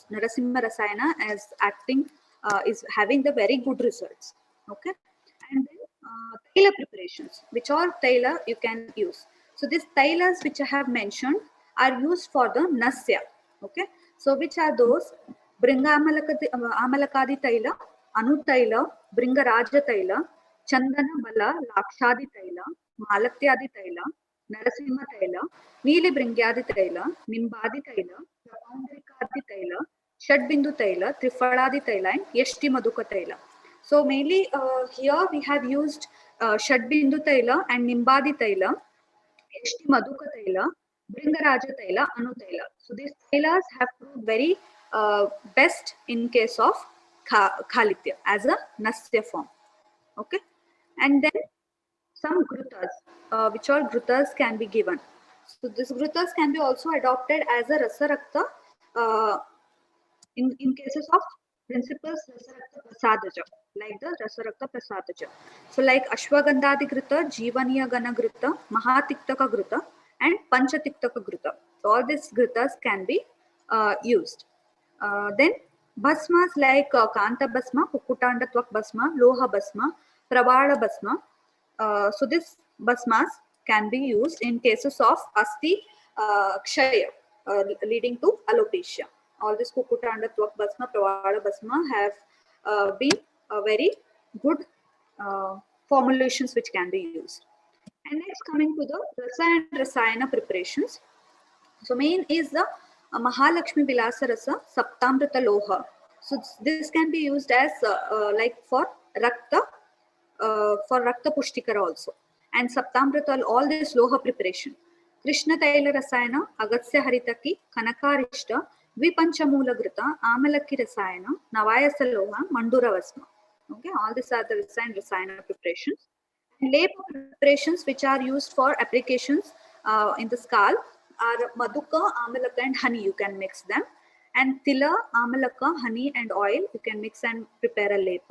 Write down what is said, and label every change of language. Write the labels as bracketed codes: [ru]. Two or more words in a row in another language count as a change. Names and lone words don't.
[en] Narasimha Rasayana as acting is having the very good results. Okay, and then taila preparations, which all taila you can use. So these tailas which I have mentioned are used for the nasya. Okay, so which are those? Bringa Amalakadi taila, Anu taila, Bringa Raja taila, Chandana Bala, Lakshadi taila, Malatyadi taila, Narasimha taila, Neeli Bringyadi taila, Nimbadi taila, Prapaundrikadi taila, Shadbindu taila, Trifaladi taila, and Yashti Maduka taila. So mainly here we have used Shadbindu taila and Nimbadi taila, Yashti Maduka taila, Bringaraja taila, Anu taila. So these tailas have proved very best in case of Khalitya as a Nasya form. Okay, and then some grutas, which all grutas can be given. So these grutas can be also adopted as a Rasarakta in cases of principles [sa] Rasarakta Prasadaja, [en] like the [sa] Rasarakta Prasadaja. [en] So like Ashwagandhadi Gruta, Jivaniya Gana Gruta, Mahatiktaka Gruta, and Panchatiktaka Gruta. So all these grutas can be used. Then bhasmas like Kanta Bhasma, Kukutanda Twak Bhasma, Loha Bhasma, Pravada Bhasma. So these bhasmas can be used in cases of [sa] Asti Kshaya [en] leading to alopecia. All these Kukutanda Twak Bhasma, Pravada Bhasma have been very good formulations which can be used. And next coming to the Rasa and Rasayana preparations. So main is the Mahalakshmi Vilasa Rasa Saptamrita Loha. So this can be used as like for [sa] Rakta Pushtikara [en] also. And Saptamrita, all this Loha preparation. Krishna Taila Rasayana, Agatsya Haritaki, Kanakarishta, Vipanchamula Grita, Amalaki Rasayana, Navayasa Loha, Mandura Vasma. Okay, all these are the Rasayana preparations. And lay preparations which are used for applications in the scalp are Maduka, Amalaka and honey. You can mix them. And Tila, Amalaka, honey and oil. You can mix and prepare a lepa.